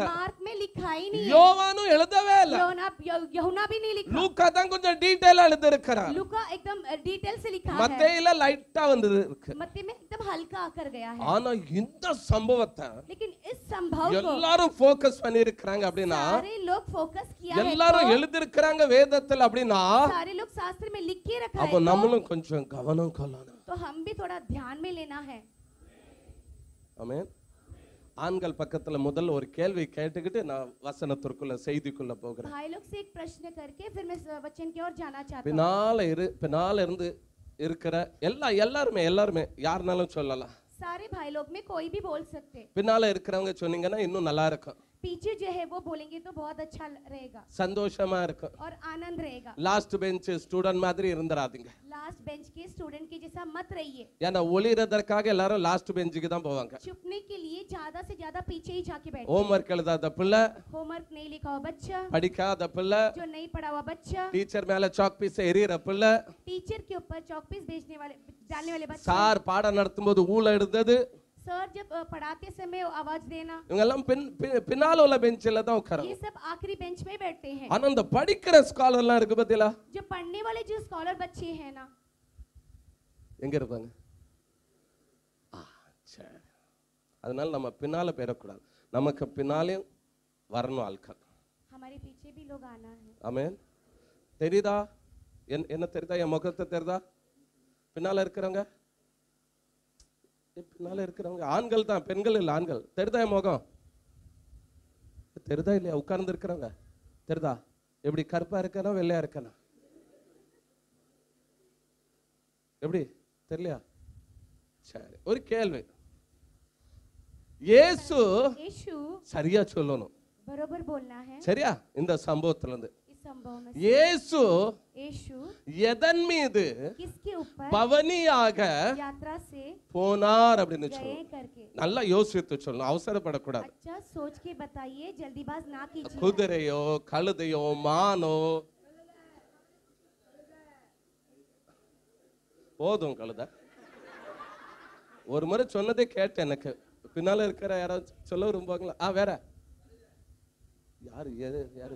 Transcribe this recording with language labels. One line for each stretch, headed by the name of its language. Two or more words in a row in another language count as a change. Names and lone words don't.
Hindi: मार्क में लिखा ही नहीं है.
Tamil: யோவானும் எழுதவே இல்ல,
Hindi: यूहन्ना भी नहीं लिखा.
Tamil: லூக்கா தான் கொஞ்சம் டீடைலா எழுதி இருக்கிறார்.
Hindi: लूका एकदम डिटेल से लिखा है.
Tamil: மத்தேயில லைட்டா வந்தது இருக்கு.
Hindi: मत्ती में एकदम हल्का आकर गया है.
Tamil: ஆனா இந்த சம்பவத்தை
Hindi: लेकिन इस संभव को
Tamil: எல்லாரும் ஃபோக்கஸ் பண்ணி இருக்காங்க அப்படினா,
Hindi: सारे लोग फोकस किया है.
Tamil: எல்லாரும் எழுதி இருக்காங்க வேதத்துல அப்படினா,
Hindi: सारे लोग शास्त्र में लिख के रखा
Tamil: அப்ப
Hindi: है.
Tamil: நம்மளும் கொஞ்சம் கவனம் கொள்ளணும்.
Hindi: तो हम भी थोड़ा ध्यान में लेना है.
Tamil: ஆமென். ஆண்கள் பக்கத்துல முதல்ல ஒரு கேள்வி கேட்டுக்கிட்டு நான் வசனத்திற்குள்ள செய்திக்குள்ள போகிறேன்.
Hindi: भाई लोग से एक प्रश्न करके फिर मैं वचन की ओर जाना चाहता हूं.
Tamil: பின்னால இருந்து இருக்கிற எல்லாருமே யாருனாலும் சொல்லலாம்.
Hindi: सारे भाई लोग में कोई भी बोल सकते.
Tamil: பின்னால இருக்கிறவங்க சொன்னீங்கன்னா இன்னும் நல்லா இருக்கும்.
Hindi: पीछे जो है वो बोलेंगे तो बहुत अच्छा रहेगा
Tamil: சந்தோஷமா இருக்கும்.
Hindi: और आनंद रहेगा।
English: last bench student
Tamil: மாதிரி இருந்துராதீங்க.
English: last bench
Hindi: के स्टूडेंट के जैसा मत रहिए।
Tamil: ஏன்னா ஒளிரதற்காக எல்லாரும் லாஸ்ட் பெஞ்சுக்கு தான் போவாங்க.
Hindi: छुपने के लिए ज्यादा से ज्यादा पीछे ही जाके बैठते हैं।
Tamil: ஹோம்வொர்க் எழுதாத பிள்ளை,
Hindi: होमवर्क नहीं लिखा हुआ बच्चा,
Tamil: படிக்காத பிள்ளை,
Hindi: जो नहीं पढ़ा हुआ बच्चा,
Tamil: டீச்சர் மேல
English: chalk piece
Tamil: எறியற பிள்ளை,
Hindi: टीचर के ऊपर
English: chalk piece
Hindi: डालने वाले बच्चे,
Tamil: சார் பாடம் நடத்தும்போது ஊழ எடுத்தது,
Hindi: सर जब पढ़ाते समय आवाज देना,
Tamil: இவங்க எல்லாம் பின்னால உள்ள பெஞ்சில தான் உட்காருவாங்க.
Hindi: ये सब आखिरी बेंच में बैठते हैं।
Tamil: ஆனா அந்த படிக்கிற ஸ்காலர்லாம் இருக்கு பாத்தீங்களா,
Hindi: जो पढ़ने वाले जो स्कॉलर बच्चे हैं ना,
Tamil: எங்க இருப்பாங்க? சரி, அதனால நம்ம பின்னால பேரக்கூடாது, நமக்கு பின்னாலே வரணும் ஆட்கள்.
Hindi: हमारे पीछे भी लोग आना है।
Tamil: ஆமென். தெரியுதா? என்ன தெரியுதா? என் முகத்தை தெரியுதா? பின்னால இருக்கிறவங்க, பின்னால இருக்கிறவங்க ஆண்கள் தான், பெண்கள் இல்ல, ஆண்கள். தெரியுதா என் முகம்? தெரியுதா இல்லையா? உட்கார்ந்து இருக்கிறவங்க தெரியுதா? எப்படி கருப்பா இருக்கணும் வெள்ளையா இருக்கணும்? எப்படி தெரியலையா? சரி, ஒரு கேள்வி. இயேசு சரியா சொல்லணும்,
Hindi: बरोबर बोलना है।
Tamil: சரியா? இந்த சம்பவத்துல இருந்து
Hindi: इस संभव में
Tamil: இயேசு
Hindi: यीशु
Tamil: எதன் மீது
Hindi: किसके ऊपर
Tamil: பவனியாக
Hindi: यात्रा से
Tamil: போனார் அப்படின்னு
Hindi: गए
Tamil: சொல்லணும்.
Hindi: करके,
Tamil: நல்லா யோசித்து சொல்லணும், அவசரப்படக்கூடாது.
Hindi: अच्छा सोच के बताइए, जल्दीबाज ना कीजिए।
Tamil: குதிரையோ கழுதையோ மானோ, போதும் கழுதை. ஒரு முறை சொன்னதே கேட்டேன், எனக்கு பின்னால இருக்கிற யாராவது சொல்ல விரும்புவாங்களா? வேற யாரு யாரு?